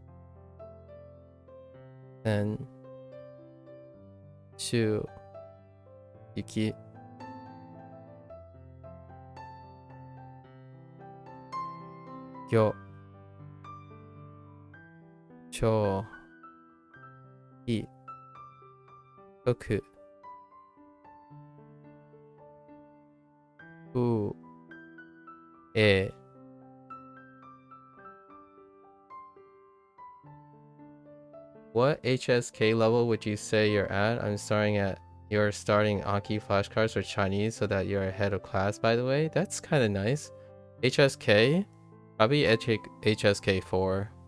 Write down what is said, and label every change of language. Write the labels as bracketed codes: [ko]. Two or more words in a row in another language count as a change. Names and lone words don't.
[ja] Then. Shu. Yuki. Gyo. Cho. Hi. Toku. U. E. [en] What HSK level would you say you're at? You're starting Anki flashcards for Chinese so that you're ahead of class, by the way. That's kind of nice. HSK? Probably HSK 4.